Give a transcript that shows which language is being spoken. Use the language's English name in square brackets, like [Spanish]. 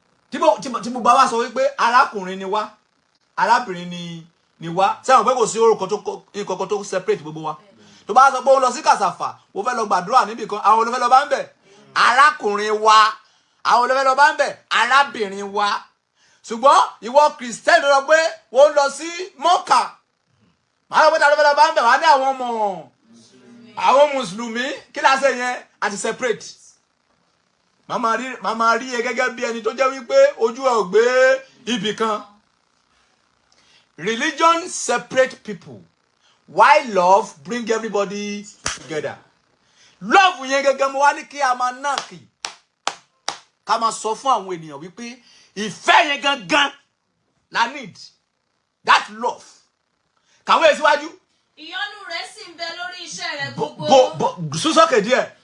[Yoruba] tí mo bá wá sọ wípé arákùnrin ni wá arábìnrin ni wá sẹ́wọ̀n pé kò sí orúkọ tó separate gbogbo wa tó bá sọ pé ó lọ sí kàsàfà ó fẹ́ lọ gbàdúrà níbì kan àwọn olùfẹ́ lọ bá ń bẹ̀ arákùnrin wa àwọn olùfẹ́ lọ bá ń bẹ̀ arábìnrin wa ṣùgbọ́n ìwọ kìrìsìtẹ́nì lọ pé wọ́n lọ sí mọ́kà máa lọ pé tàbí lọ bá ń bẹ̀ wá ní àwọn mùsùlùmí kí la ṣe yẹn àti separate màmá rí ẹ gẹ́gẹ́ bí ẹni tó jẹ́ wípé ojú ẹ ò gbé ibì kan. [English] Religion separate people while love bring everybody together. [Yoruba] Love yẹn gẹ́gẹ́ mo wá ní kí a máa náà kì ká máa sọ fún àwọn ènìyàn wípé ìfẹ́ yẹn gangan la need. [English] That love. [Yoruba] Kàwé síwájú. Ìyọ́nú rẹ̀ sì ń bẹ lórí iṣẹ́ rẹ̀ gbogbo. Súnsọ́kè díẹ̀.